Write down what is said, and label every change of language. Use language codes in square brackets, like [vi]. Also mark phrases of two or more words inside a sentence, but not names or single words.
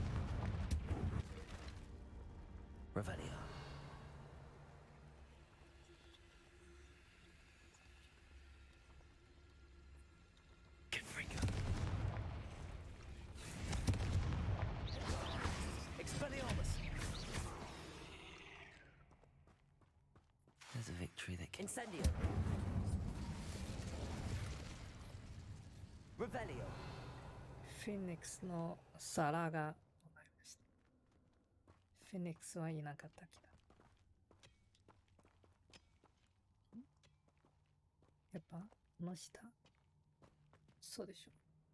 [en] Revelio. Confringo. Expelliarmus. There's a victory that can... Incendio. Revelio. [ja] フェニックスの皿がもらいました。フェニックスはいなかったけど。やっぱこの下そうでしょ。